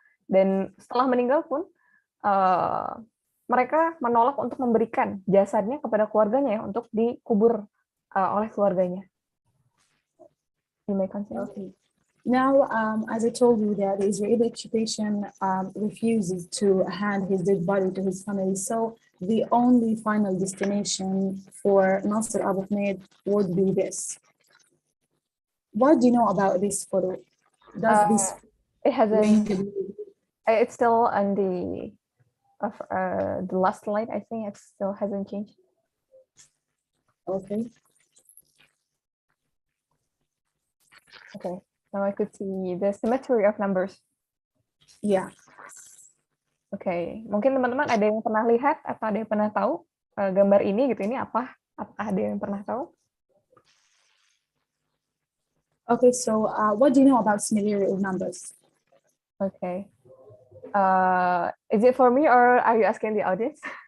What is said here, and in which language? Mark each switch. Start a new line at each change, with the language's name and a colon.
Indonesian: Dan setelah meninggal pun mereka menolak untuk memberikan jasadnya kepada keluarganya ya, untuk dikubur oleh keluarganya.
English: You may continue. Okay. Now, as I told you that the Israeli occupation refuses to hand his dead body to his family, so the only final destination for Nasr Abu Hamid would be this. What do you know about this photo? Does this it hasn't. It's still on the last slide. I think it still hasn't changed. Okay. Okay. Now I could see the symmetry of numbers. Yeah. Okay.
Indonesian: Mungkin teman-teman ada yang pernah lihat atau ada yang pernah tahu gambar ini gitu. Ini apa? Apakah ada yang pernah tahu?
English: Okay. So, what do you know about symmetry of numbers? Okay. Is it for me or are you asking the audience?